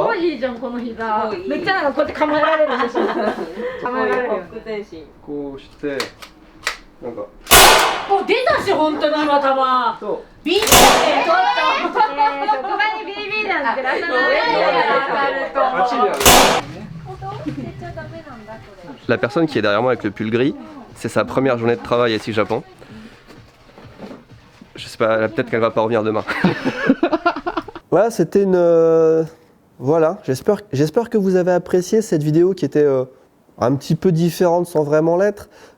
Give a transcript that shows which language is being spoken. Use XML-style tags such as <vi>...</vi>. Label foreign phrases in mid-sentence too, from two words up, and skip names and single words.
<ja>すごいいいじゃんこの膝。めっちゃなんかこうやって構えられるでしょ。構えられるよ。こうしてなんか。お出たし本当に今玉。そう。ビビってちょっと。職場にビビなんて出さないであっちにある。</ja> <fr>La personne qui est derrière moi avec le pull gris, c'est sa première journée de travail ici au Japon. Je sais pas, peut-être qu'elle va pas revenir demain. Voilà, c'était une... Voilà, j'espère que vous avez apprécié cette vidéo qui était un petit peu différente sans vraiment l'être.</fr>